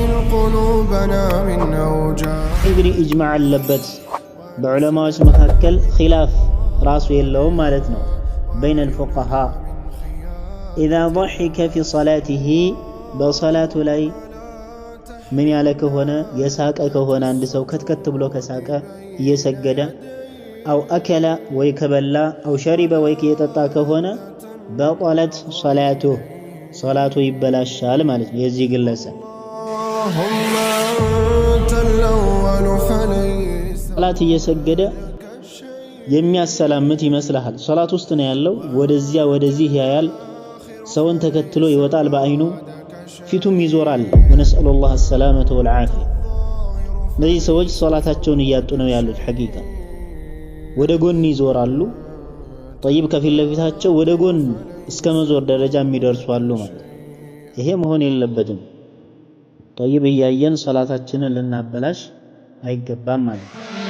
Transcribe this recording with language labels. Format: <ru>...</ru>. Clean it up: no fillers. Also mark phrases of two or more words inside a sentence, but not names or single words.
<ar>قلوبنا من أوجاع.</ar> <am>እንግዲህ ኢጅማዕ አለበት በዑለማዎች መካከል ኺላፍ ራሱ የለውም ማለት ነው።</am> <ar>بين الفقهاء إذا ضحك في صلاته</ar> <am>በሶላቱ ላይ ምን ያለ ከሆነ የሳቀ ከሆነ አንድ ሰው ከትከት ብሎ ከሳቀ እየሰገደ</am> <ar>أو أكل</ar> <am>ወይ ከበላ</am> <ar>أو شرب</ar> <am>ወይ ከየጠጣ ከሆነ በጠለት ሶላቱ ይበላሻል ማለት ነው። የዚህ ግለሰብ ሶላት እየሰገደ የሚያሰላምት ይመስልሃል። ሶላት ውስጥ ነው ያለው፣ ወደዚያ ወደዚህ ያያል፣ ሰውን ተከትሎ ይወጣል በአይኑ ፊቱም ይዞራል።</am> <ar>ونسأل الله السلامة والعافية።</ar> <am>እነዚህ ሰዎች ሶላታቸውን እያጡ ነው ያሉት። ሐቂቃ ወደ ጎን ይዞራሉ። ጠይብ ከፊት ለፊታቸው ወደ ጎን እስከ መዞር ደረጃ የሚደርሱ አሉ ማለት። ይሄ መሆን የለበትም። ጠይብ እያየን ሶላታችንን ልናበላሽ አይገባም ማለት ነው።</am>